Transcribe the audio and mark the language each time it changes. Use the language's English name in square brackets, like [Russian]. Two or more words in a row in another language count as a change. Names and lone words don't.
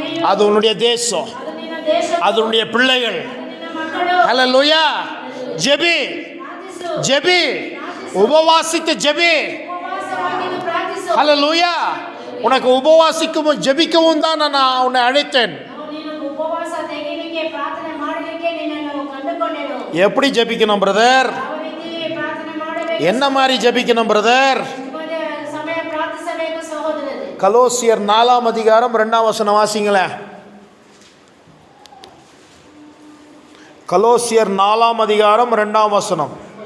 [Tamil] அது உன்னுடைய தேசம், [Kannada] ಅದು ನಿನ್ನ ದೇಶ, [Tamil] அது உன்னுடைய பிள்ளைகள். [Kannada] ಅದು ನಿನ್ನ ಮಕ್ಕಳು. [Tamil] ஹல்லேலூயா. ஜெபி, [Kannada] ಪ್ರಾರ್ಥಿಸು, [Tamil] ஜெபி, உபவாசித்து ஜெபி. [Kannada] ಉಪವಾಸವಾಗಿದ್ದು ಪ್ರಾರ್ಥಿಸು. [Tamil] ஹல்லேலூயா. உனக்கு உபவாசிக்கவும் ஜெபிக்கவும் தான் நான் உன்னை அழைத்தேன். [Kannada] ನೀನು ಉಪವಾಸ ತೆಗೆಯಲಿಕ್ಕೆ, ಪ್ರಾರ್ಥನೆ ಮಾಡಲಿಕ್ಕೆ ನಿನ್ನನ್ನು ಕಂಡುಕೊಂಡೆನು. [Tamil] எப்படி ஜெபிக்கணும் பிரதர்? [Kannada] ಯಾವ ರೀತಿ ಪ್ರಾರ್ಥನೆ ಮಾಡಬೇಕು, [Tamil] என்ன மாதிரி ஜெபிக்கணும் பிரதர்? [Kannada] ನಿಮ್ಮದೇ ಸಮಯ ಪ್ರಾರ್ಥಿಸಬೇಕು ಸಹೋದರರೇ. [Tamil] கலோசியர் 4ஆம் அதிகாரம் 2ஆம் வசனம் வாசிங்களேன். கலோசியர் 4ஆம் அதிகாரம் 2ஆம் வசனம்.